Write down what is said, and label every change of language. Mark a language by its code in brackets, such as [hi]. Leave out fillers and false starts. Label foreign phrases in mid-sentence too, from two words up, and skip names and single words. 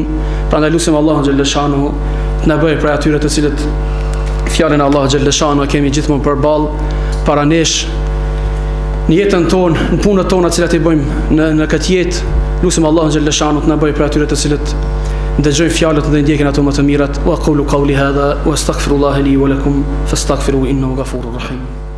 [sq] Prandaj lutem Allahu xhallahu xhallahu të na bëjë prej atyre të cilët fjalën e Allahu xhallahu xhallahu kemi gjithmonë përballë para nesh në jetën tonë, në punët tona të cilat i bëjmë në këtë jetë. Lutem Allahu xhallahu xhallahu të na bëjë prej atyre të cilët ndëgjojnë fjalët dhe ndjekin ato më të mirat. [ar] وأقول قولي هذا وأستغفر الله لي ولكم فاستغفروه إنه غفور رحيم.